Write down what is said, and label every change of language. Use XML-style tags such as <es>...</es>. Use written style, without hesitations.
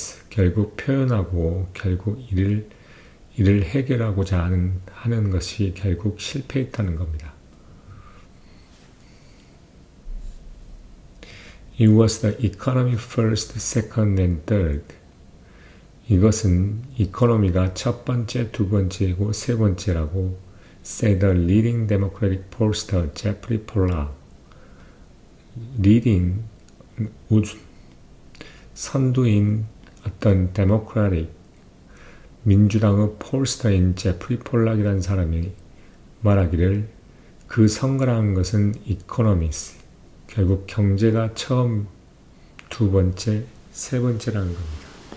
<ko>결국 표현하고 결국 이를 해결하고자 하는 것이 결국 실패했다는 겁니다.</ko> <en>It was the economy first, second and third.</en> <ko>이것은 이코노미가 첫 번째, 두 번째고 세 번째라고</ko> <en>said the leading Democratic pollster Jeffrey Pollack.</en> <ko>leading 선두인 어떤 데모크라틱 민주당의 폴스터인 제프리 폴락이라는 사람이 말하기를 그 선거라는 것은 이코노미스 결국 경제가 처음, 두 번째, 세 번째라는 겁니다.</ko>